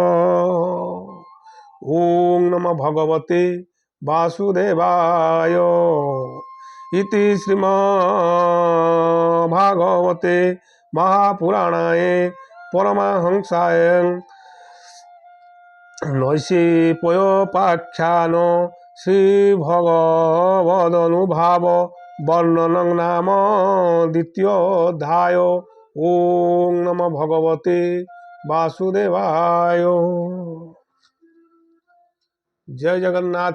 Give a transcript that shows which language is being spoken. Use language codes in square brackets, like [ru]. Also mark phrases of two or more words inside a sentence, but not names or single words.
[sa] ଓଂ ନମୋ ଭଗବତେ ବାସୁଦେବାୟ। ଇତି ଶ୍ରୀମଦ୍ଭାଗବତେ ମହାପୁରାଣେ ପରମହଂସାୟାଂ নৈষে পয়োপাখ্যান শ্রী ভগবদনুভাব বর্ণনং নাম দ্বিতীয় অধ্যায়। ওং নম ভগবতে বাসুদেবায়। [or] ଜୟ ଜଗନ୍ନାଥ।